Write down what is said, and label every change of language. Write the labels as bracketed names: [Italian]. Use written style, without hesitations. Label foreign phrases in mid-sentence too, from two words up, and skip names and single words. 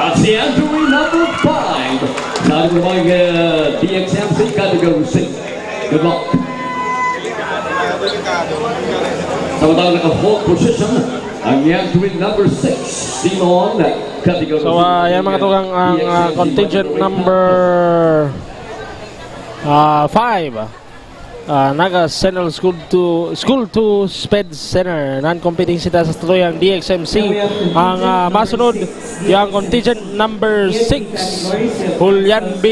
[English] the entry number 5. [Bikol] Sabi mo mga DXMC Category C. [English] Good luck. [Filipino] Samantala naka-hold position ang [English] entry number [Filipino] 6. [Bikol] Simon Category C. So yan mga tugang ang [English] contingent number [Bikol] 5. Naga Central School to Sped Center. Non-competing sita sa tuyang DXMC. Ang masunod yung [English] contingent number [Bikol] 6 Julian B.